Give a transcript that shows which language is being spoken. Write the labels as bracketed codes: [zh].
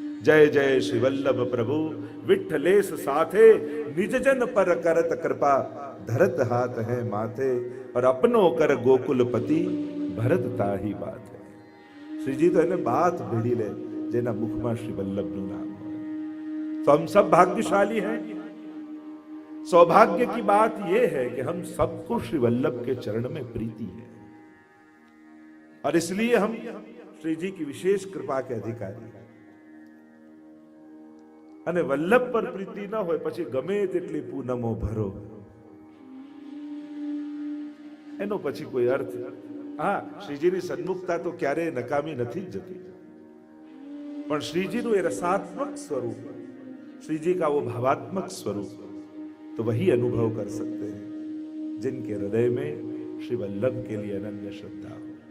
[hi] જય જય શ્રી વલ્લભ પ્રભુ વિઠ્ઠલેશ સાથે નિજજન પર કરત કૃપા ધરત હાથ હૈ માથે और अपनो कर गोकुलपति भरत ताही बात है. [gu] श्रीजी तो એને बात ભીડી લે જેના મુખમાં શ્રી વલ્લભનું નામ હોય. [hi] तो हम सब भाग्यशाली हैं. सौभाग्य की बात यह है कि हम सबको श्री वल्लभ के चरण में प्रीति है और इसलिए हम श्री जी की विशेष कृपा के अधिकारी हैं. [gu] અને વલ્લભ પર પ્રીતિ ન હોય પછી ગમે તેટલી પૂનમો ભરો, એનો પછી કોઈ અર્થ. હા, શ્રીજીની સન્મુખતા તો ક્યારેય નકામી નથી જ જતી, પણ શ્રીજીનું એ [hi] रसात्मक स्वरूप, श्रीजी का वो भावात्मक स्वरूप तो वही अनुभव कर सकते हैं जिनके हृदय में श्री वल्लभ के लिए अनन्य श्रद्धा हो.